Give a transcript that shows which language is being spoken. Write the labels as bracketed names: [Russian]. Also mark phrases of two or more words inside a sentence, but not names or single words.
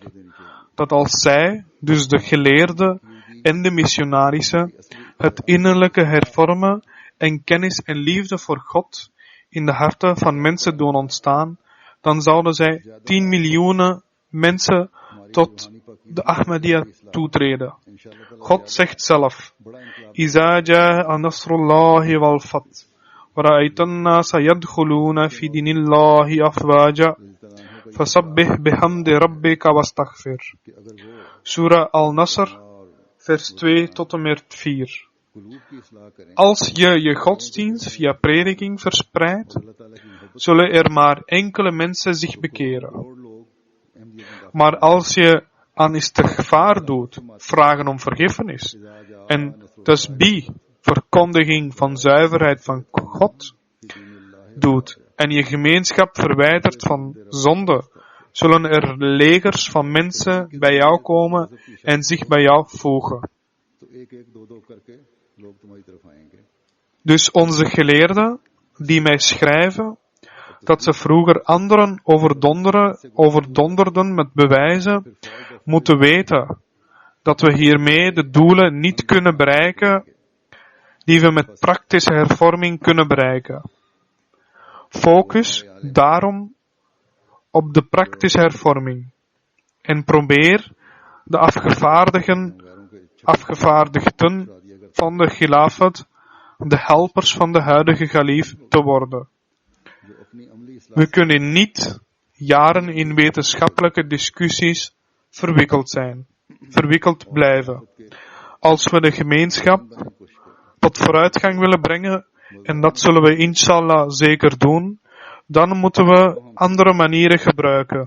[Dutch] Dat als zij, dus de geleerden en de missionarissen, het innerlijke hervormen en kennis en liefde voor God in de harten van mensen doen ontstaan, dan zouden zij 10 miljoen mensen tot de Ahmadiyya toetreden. God zegt zelf, [Arabic] إذا جاء نصر الله والفتح، ورأيت الناس يدخلون في دين الله أفواجا، فسبح بحمد ربك واستغفر. [Dutch] Surah Al-Nasr, vers 2 tot en met 4. [Urdu] قلوب کی اصلاح کریں, [Dutch] Als je je godsdienst via prediking verspreidt, [Urdu] اللہ تعالیٰ کی محبت [Dutch] zullen er maar enkele mensen zich bekeren. [Urdu] کروڑ لوگ احمدیت میں داخل [Dutch] Maar als je aan istighfar doet, vragen om vergiffenis, en tasbih, verkondiging van zuiverheid van God, doet, en je gemeenschap verwijdert van zonde, zullen er legers van mensen bij jou komen en zich bij jou voegen. [Urdu] تو ایک ایک دو دو کرکے لوگ تمہاری طرف آئیں گے. [Dutch] Dus onze geleerden, die mij schrijven, dat ze vroeger anderen overdonderden met bewijzen, moeten weten dat we hiermee de doelen niet kunnen bereiken die we met praktische hervorming kunnen bereiken. Focus daarom op de praktische hervorming en probeer de afgevaardigden van de Khilafat, de helpers van de huidige Khalif, te worden. [Urdu] جو اپنی عملی اصلاح [Dutch] We kunnen niet jaren in wetenschappelijke discussies verwikkeld blijven. Als we de gemeenschap tot vooruitgang willen brengen, en dat zullen we inshallah zeker doen, dan moeten we andere manieren gebruiken.